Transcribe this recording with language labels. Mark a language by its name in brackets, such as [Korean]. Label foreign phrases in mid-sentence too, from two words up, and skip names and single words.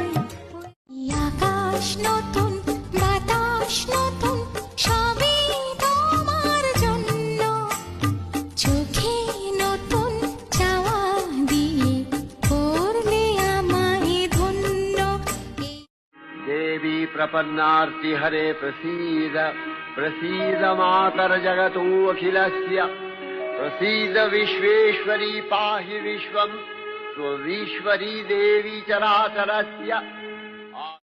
[Bangla] আকাশ নতুন বাতাস নতুন সবই তোমার জন্য, চোখে নতুন চাওয়া দিয়ে করলে আমায় ধন্য। [Sanskrit] देवी प्रपन्नार्ति हरे प्रसीद, प्रसीद मातर जगतो अखिलस्य, प्रसीद विश्वेश्वरी पाहि विश्वम्, स्वविश्वरी देवी चराचरस्य।